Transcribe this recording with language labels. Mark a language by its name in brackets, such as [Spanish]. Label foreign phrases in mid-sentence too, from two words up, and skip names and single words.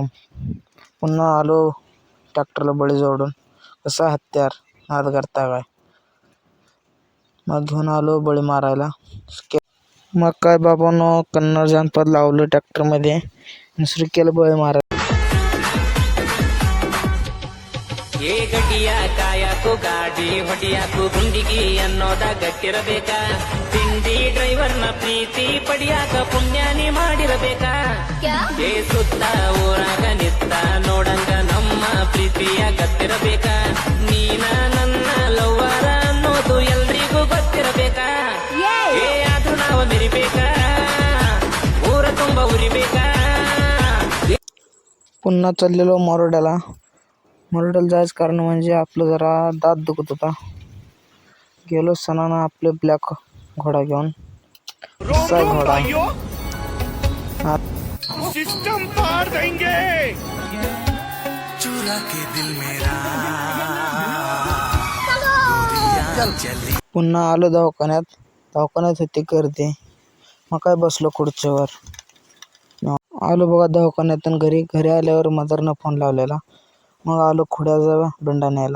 [Marathi] पुन्हा आलो ट्रॅक्टरला बळी जोडून. कसा हत्यार नाद करता काय. मग घेऊन आलो बळी मारायला. मग काय बाबांनो, कन्नड जानपद लावलं ट्रॅक्टरमध्ये, दुसरी केलं बळी मारायला. [Kannada] ಏ ಗಟ್ಟಿಯ ಕಾಯಕು ಗಾಡಿ ಹೊಡಿಯಾಕು ಗುಂಡಿಗಿ ಅನ್ನೋದಾಗ ಗಟ್ಟಿರಬೇಕಾ. ತಿಂಡಿ ಡ್ರೈವರ್ನ ಪ್ರೀತಿ ಪಡಿಯಾಕ ಪುಣ್ಯಾನಿ ಮಾಡಿರಬೇಕಾ. ಏ ಸುತ್ತ ಊರಾಗ ನಿತ್ತ ನೋಡಂಗ ನಮ್ಮ ಪ್ರೀತಿಯ ಗತ್ತಿರಬೇಕಾ. ನೀನ ನನ್ನ ಲವ್ವರ ಅನ್ನೋದು ಎಲ್ರಿಗೂ ಗೊತ್ತಿರಬೇಕಾ. ಏ ಅದು ನಾವು ಮೆರಿಬೇಕಾ, ಊರ ತುಂಬ ಉರಿಬೇಕಾ. [Marathi] पुन्हा चाललेलो मरोड्याला जायचं कारण म्हणजे आपलं जरा दात दुखत होता. गेलो सणानं आपले ब्लॅक घोडा घेऊन. कसा घोडा [Hindi] सिस्टम पार देंगे. चुरा के दिल मेरा [Marathi] पुन्हा आलो दवाखान्यात होती गर्दी. मग काय बसलो खुर्चीवर. आलो बघा दवाखान्यातून घरी आल्यावर मदरनं फोन लावलेला. मग आलो खुड्याचा बिंडा न्यायला.